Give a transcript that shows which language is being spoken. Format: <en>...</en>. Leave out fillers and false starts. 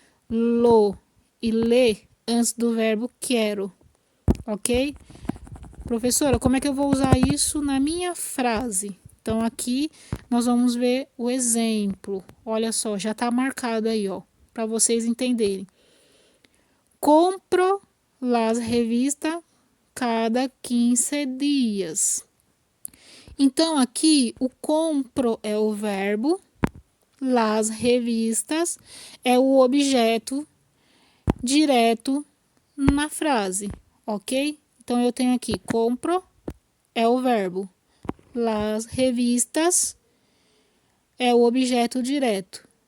<pt>Lo e le antes do verbo quero. Ok? Professora, como é que eu vou usar isso na minha frase? Então, aqui nós vamos ver o exemplo. Olha só, já está marcado aí, ó, para vocês entenderem.</pt> <es>Compro las revistas cada 15 dias.</es> <pt>Então, aqui, o compro é o verbo,</pt> <es>las revistas</es> <pt>é o objeto direto na frase, ok? Então, eu tenho aqui, compro é o verbo,</pt> <es>las revistas</es> <pt>é o objeto direto.</pt>